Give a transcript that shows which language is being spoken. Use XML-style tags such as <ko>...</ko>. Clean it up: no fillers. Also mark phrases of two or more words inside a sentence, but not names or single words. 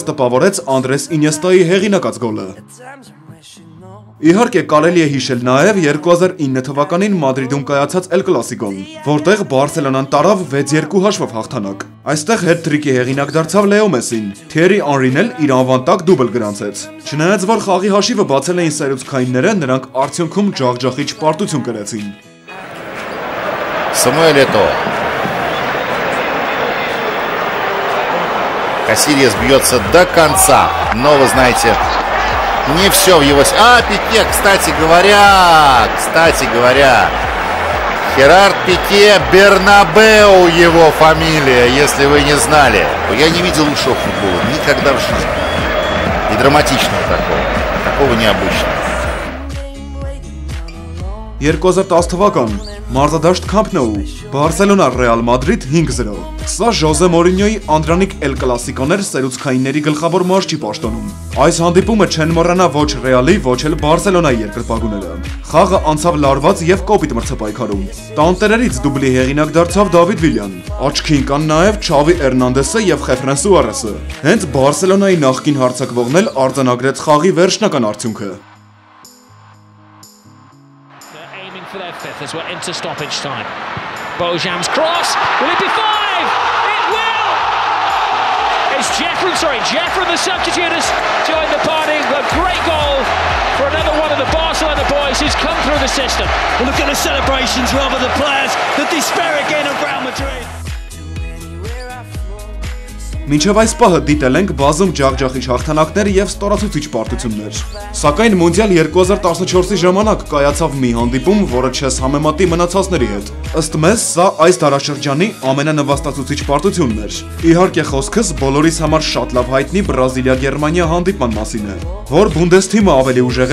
<hy>տպավորեց Անդրես Ինյեստայի հեղինակած գոլը։ Իհարկե կարելի է հիշել նաև 2009 թվականին Մադրիդում կայացած Էլ Կլասիկոն, որտեղ Բարսելոնան տարավ 6-2 հաշվով հաղթանակ։ Այստեղ հետ-թրիկի հեղինակ դարձավ Լեո Մեսին, Թիերի Անրին էլ իր անվան տակ դուբլ գրանցեց։ Չնայած որ խաղի հաշիվը բացել էին սերուցքայինները, նրանք արդյունքում ջախջախիչ պարտություն կրեցին։</hy> <ru>Самуэль Eto'o. Касильес бьется до конца, но вы знаете, не все в его... Пике, кстати говоря, Херард Пике Бернабеу его фамилия, если вы не знали. Я не видел лучшего футбола никогда в жизни. И драматичного такого необычного. 2010 թվական մարզադաշտ Camp Nou, Բարսելոնա Ռեալ Մադրիդ 5-0։ Սա Ժոզե Մորինյոյի Անդրանիկ Էլ Կլասիկոներ սերուցքայինների գլխավոր մարզչի պաշտոնում։ Այս հանդիպումը չեն մոռանա ոչ Ռեալի, ոչ էլ Բարսելոնայի երկրպագուները։ Խաղը անցավ լարված եւ կոպիտ մրցապայքարում։ Տանտերերից դուբլի հեղինակ դարձավ Դավիթ Վիլյան։ Աչքի ընկան նաեւ Չավի Էրնանդեսը եւ Խեֆրեն Սուարեսը։ Հենց Բարսելոնայի նախկին հարձակվողն էլ արձանագրեց խաղի վերջնական արդյունքը։</ru> <en>For their fifth as we're into stoppage time. Bojan's cross. Will it be 5? It will! It's Jeffrey the substitute has joined the party. A great goal for another one of the Barcelona boys who's come through the system. Well, look at the celebrations rather than the players. The despair again of Real Madrid.</en> <hy>Մինչև այս պահը դիտել ենք բազում ջախջախիչ հաղթանակներ եւ ստորացուցիչ պարտություններ։ Սակայն Մունդիալ 2014-ի ժամանակ կայացավ մի հանդիպում, որը չես համեմատի մնացածների հետ։ Ըստ մեզ, սա այս դարաշրջանի ամենանվաստացուցիչ պարտությունն էր։ Իհարկե խոսքս բոլորիս համար շատ լավ հայտնի Բրազիլիա-Գերմանիա հանդիպման մասին է, որ Բունդեսթիմը ավելի ուժեղ</hy>